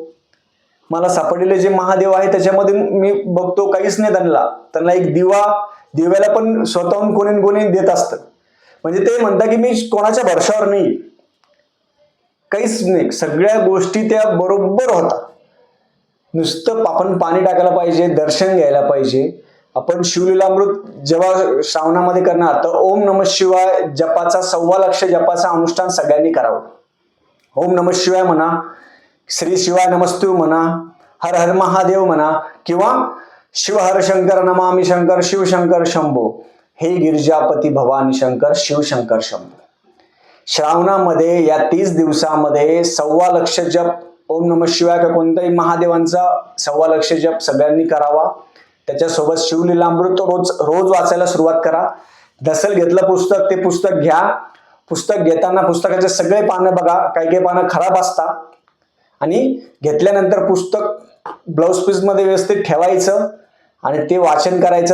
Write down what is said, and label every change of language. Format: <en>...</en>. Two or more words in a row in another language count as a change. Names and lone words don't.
<mr>मला सापडलेले जे महादेव आहे त्याच्यामध्ये मी बघतो काहीच नाही त्यांना एक दिव्याला पण स्वतःहून कोणी देत असतं. म्हणजे ते म्हणतात की मी कोणाच्या भरशावर नाही, काहीच नाही. सगळ्या गोष्टी त्या बरोबर होतात. नुसतं आपण पाणी टाकायला पाहिजे, दर्शन घ्यायला पाहिजे. आपण शिवलीलामृत जेव्हा श्रावणामध्ये करणार तर</mr> <sa>ओम नमः शिवाय</sa> <mr>जपाचा 1.25 लाख जपाचा अनुष्ठान सगळ्यांनी करावं.</mr> <sa>ओम नमः शिवाय</sa> <mr>म्हणा,</mr> <sa>श्री शिवाय नमस्तु</sa> <mr>म्हणा,</mr> <sa>हर हर महादेव</sa> <mr>म्हणा, किंवा</mr> <sa>शिव हर शंकर नमामि शंकर शिवशंकर शंभो, हे गिरिजापती भवानी शंकर शिवशंकर शंभो.</sa> <mr>श्रावणामध्ये या 30 दिवसामध्ये 1.25 लाख जप</mr> <sa>ओम नमः शिवाय</sa> <mr>का कोणत्याही महादेवांचा 1.25 लाख जप सगळ्यांनी करावा. त्याच्यासोबत शिवलीलामृत रोज वाचायला सुरुवात करा. दसल घेतलं पुस्तक, ते पुस्तक घ्या. पुस्तक घेताना पुस्तकाचे सगळे पानं बघा, काही पानं खराब असतात, आणि घेतल्यानंतर पुस्तक</mr> <en>blouse piece</en> <mr>मध्ये व्यवस्थित ठेवायचं आणि ते वाचन करायचं.</mr>